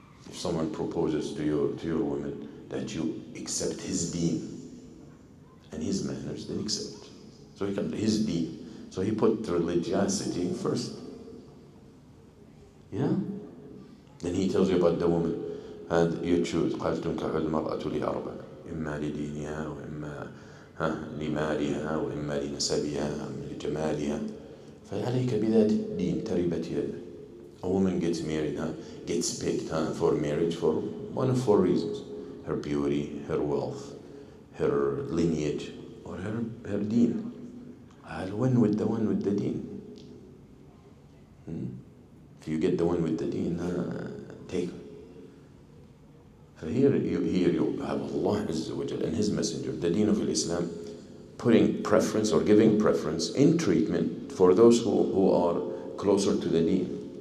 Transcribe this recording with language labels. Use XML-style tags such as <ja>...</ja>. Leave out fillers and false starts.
<en>If someone proposes to your woman that you accept his deen and his manners, then accept. So he comes to his deen. So he put religiosity first. Yeah? Then he tells you about the woman. And you choose.</en> <ar>قَالْ تُنْكَحُ الْمَرْأَةُ لِأَرْبَعٍ إِمَّا لِدِينِهَا وإما لمالها وإما لنسبها وإما لجمالها فعليك بذات الدين تربت يدك.</ar> <en>A woman gets married, gets picked for marriage for one of four reasons: her beauty, her wealth, her lineage, or her deen. I'll win with the one with the deen. If you get the one with the deen, take her. So here you have Allah Azza wa Jal and His Messenger, the deen of Islam, putting preference or giving preference in treatment for those who are closer to the deen.</en>